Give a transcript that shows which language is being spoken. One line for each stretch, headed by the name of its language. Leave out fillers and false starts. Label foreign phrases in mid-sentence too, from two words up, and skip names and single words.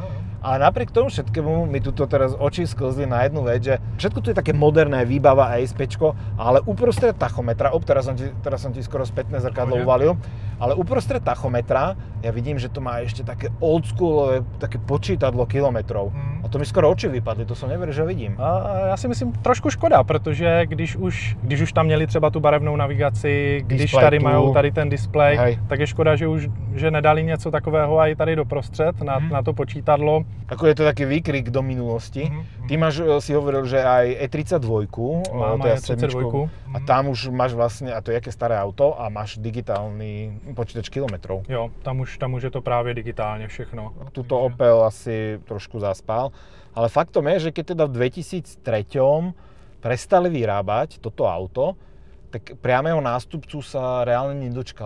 Slovak: Ale napriek tomu všetkému mi tuto teraz oči sklzli na jednu vec, že všetko tu je také moderné, výbava a ESPčko, ale uprostred tachometra, teraz som ti skoro spätné zrkadlo uvalil, ale uprostred tachometra ja vidím, že to má ešte také oldschoolové, také počítadlo kilometrov. A to mi skoro oči vypadly, to som neveril, že vidím.
Czech: Já si myslím trošku škoda, protože když už tam měli třeba tu barevnou navigaci, když tady mají tady ten displej, tak je škoda, že nedali něco takového i tady doprostřed na to počítadlo.
Slovak: Ako je to taký výkrik do minulosti. Ty máš, si hovoril, že aj E32, mám aj E32. A tam už máš vlastne, a to je jaké staré auto, a máš digitálny počítač kilometrov.
Czech: Jo, tam už je to právě digitálně všechno.
Slovak: Tuto Opel asi trošku zaspal, ale faktom je, že keď teda v 2003 prestali vyrábať toto auto, tak priamého nástupcu sa reálne nedočkal.